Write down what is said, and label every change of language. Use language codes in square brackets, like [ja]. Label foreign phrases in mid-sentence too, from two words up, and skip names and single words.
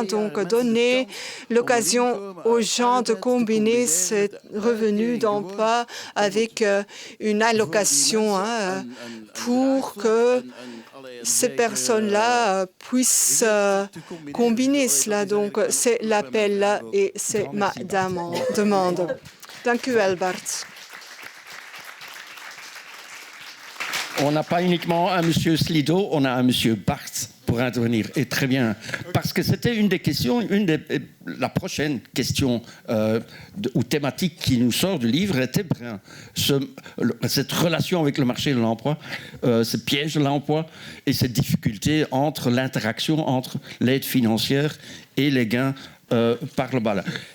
[fr] Donc, donner l'occasion aux gens de combiner ces revenus d'emploi avec une allocation pour que ces personnes-là puissent combiner cela. Donc, c'est l'appel et c'est ma demande. [nl] Dank u wel, Bart. [fr] On n'a pas uniquement un monsieur Slido, on a un monsieur Bart pour intervenir. Et très bien, parce que c'était une des questions, la prochaine question ou thématique qui nous sort du livre était bien cette relation avec le marché de l'emploi, ce piège de l'emploi et cette difficulté entre l'interaction entre l'aide financière et les gains par le bas.